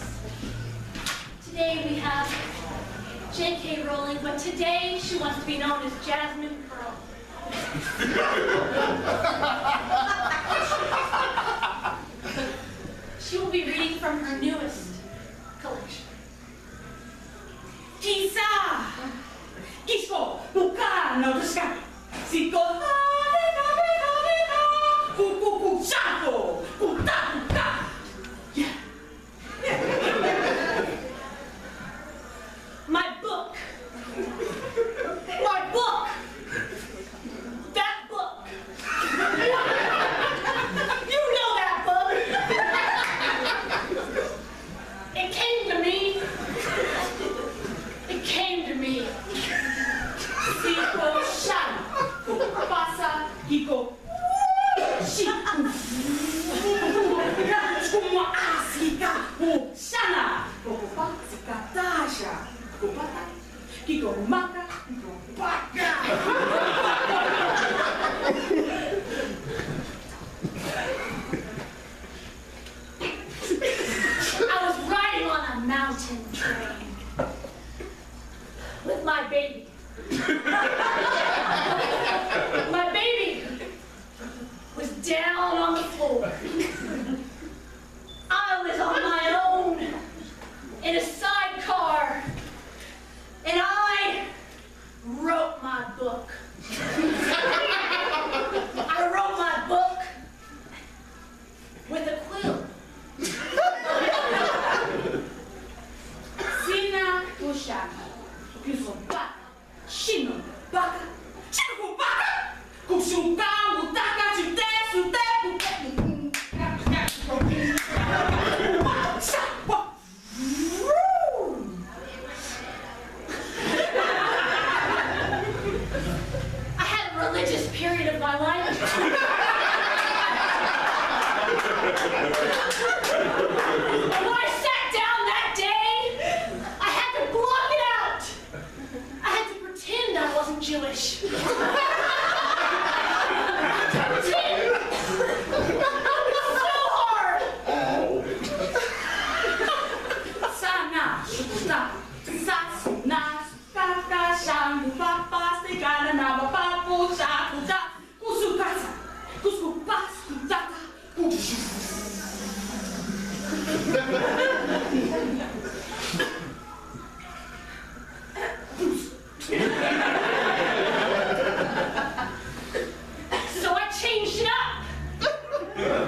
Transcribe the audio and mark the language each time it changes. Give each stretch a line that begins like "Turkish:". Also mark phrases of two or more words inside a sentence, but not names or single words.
English: Today we have J.K. Rowling, but today she wants to be known as Jasmine Pearl. She will be reading from her newest collection. Kisa! Kisko! Bukano! Tuska! Siko! Kuku! Shako! Kuta! Yeah. My book. My book. That book. You know that book. It came to me. It came to me. Siko Shana! Pasa! Kiko! Shiku! Kuma Asika! Shana! Kopa! Sika Tasha! Kopata! Kiko Maka! Kiko Baka! I was riding on a mountain train with my baby. My baby was down on the floor. I was on my own in a sidecar, and I wrote my book. I wrote my book with a quill. Sina Kushaka! Kiso Baka! Shino Baka! Chiku Baka! Kushunka! Mutaka! Chute! Sute! I had a religious period of my life. And when I sat down that day, I had to block it out. I had to pretend I wasn't Jewish. Pretend. So hard. Sana! Shukuta! Sasu! Nas! Kaka! Shangu! Papa! Stikana! Naba! Papu! Shakuta! Kusukasa! Kuskupas! Kutaka! So I changed it up.